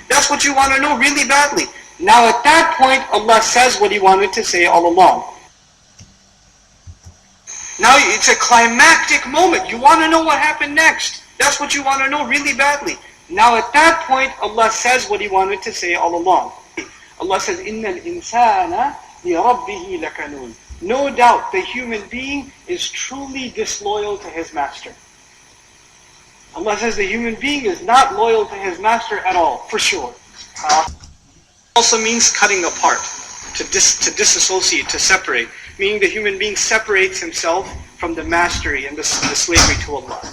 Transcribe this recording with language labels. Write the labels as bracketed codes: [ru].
[en] That's what you want to know really badly. Now at that point, Allah says what He wanted to say all along. Now it's a climactic moment. You want to know what happened next. That's what you want to know really badly. Now at that point, Allah says what He wanted to say all along. Allah says, [ar] إِنَّ الْإِنسَانَ لِرَبِّهِ لَكَنُونَ. [en] No doubt the human being is truly disloyal to his master. Allah says the human being is not loyal to his master at all, for sure. Also means cutting apart, to disassociate, to separate, meaning the human being separates himself from the mastery and the slavery to Allah.